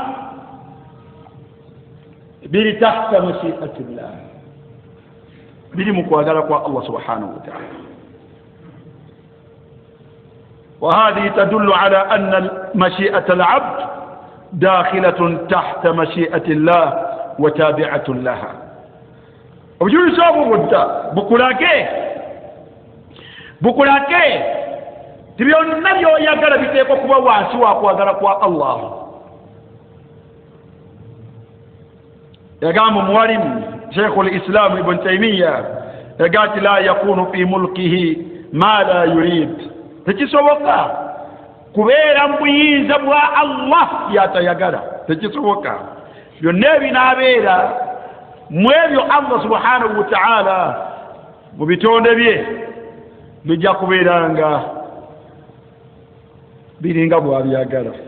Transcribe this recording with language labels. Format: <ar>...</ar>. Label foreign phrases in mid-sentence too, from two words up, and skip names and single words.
<lg>biri</lg> <ar>تحت مشيئة الله,</ar> <lg>biri mu kwagala kwa Allah</lg> <ar>سبحانه وتعالى. وهذه تدل على أن مشيئة العبد داخلة تحت مشيئة الله وتابعة لها.</ar> <lg>obujulizi obwo bwonna bukulage ti byonna byoyagala biteekwa kuba wansi wa kwagala kwa Allah. yagamba omuwalimu Sheikhul Islam Ibn Taymiyyah yagati</lg> <ar>لا يكون في ملكه ما لا يريد,</ar> <lg>tekisoboka kubeera mu buyinza bwa Allah byatayagala, tekisoboka. byonna ebinaabeera mwebyo Allah</lg> <ar>سبحانه وتعالى</ar> <lg>mu bitonde bye bijja kubeeranga biringa bwabyagala.</lg>